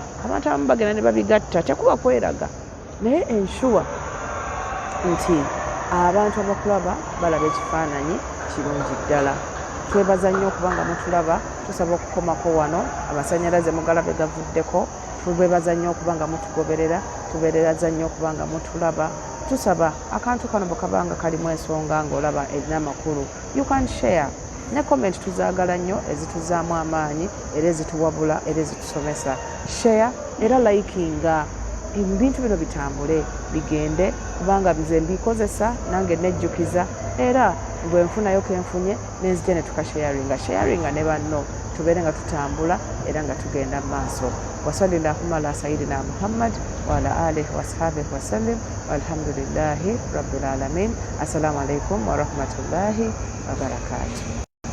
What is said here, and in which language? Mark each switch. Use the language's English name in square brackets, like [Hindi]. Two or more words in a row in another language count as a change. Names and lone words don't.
[Ganda] Abantu abamu bagenda ne babigatta, tekuba kweraga, naye ensure nti abantu abakulaba balaba ekifaananyi kirungi ddala. Twebaza nnyo okubanga mutulaba, tusaba okukomako wano, amasannyalaze mugalabe gavuddeko. Twebaza nnyo okubanga mutugoberera, tubeereraza nnyo okubanga mutulaba. Tusaba akantu kano bwe kabanga kalimu ensonga ng'olaba erina amakulu, [English] you can share. [Ganda] Ne comment tuzaagala nnyo, ezituzaamu amaanyi era ezituwabula era ezitusomesa. Share era likinga. Ebintu bino bitambule bigende, kubanga bize mbikozesa nange nejjukiza, era bwe nfunayo kenfunye nenzija ne tukasharinga ne banno, tubeere nga tutambula era nga tugenda mu maaso. [Arabic] وصلى اللهم على سيدنا محمد وعلى آله وأصحابه وسلم والحمد لله رب العالمين. السلام عليكم ورحمة الله وبركاته.